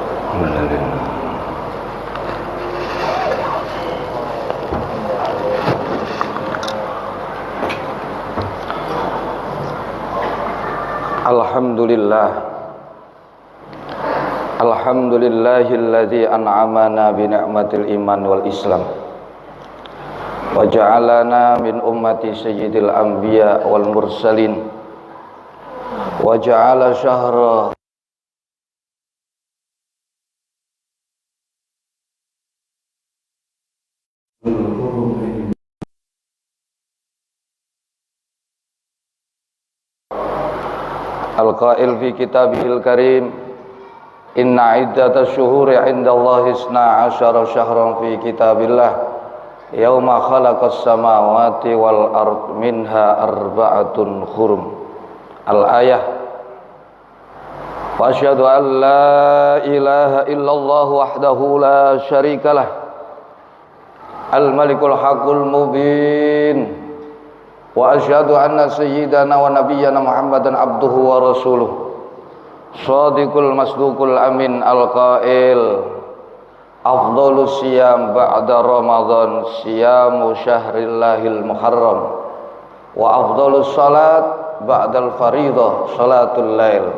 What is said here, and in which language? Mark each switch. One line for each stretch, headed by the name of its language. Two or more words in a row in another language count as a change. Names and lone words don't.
Arabic: Alhamdulillah. الحمد لله الذي أنعمنا بنعمة الإيمان والإسلام وجعلنا من أمة سيد الأنبياء والمرسلين وجعل شهر القائل في كتابه الكريم إن عدة الشهور عند الله 12 شهرا في كتاب الله يوم خلق السماوات والأرض منها أربعة حرم. الآية. وأشهد أن لا إله إلا الله وحده لا شريك له الملك الحق المبين. وأشهد أن سيدنا ونبينا محمدا عبده ورسوله الصادق المصدوق الأمين القائل أفضل الصيام بعد رمضان صيام شهر الله المحرم وأفضل الصلاة بعد الفريضة صلاة الليل.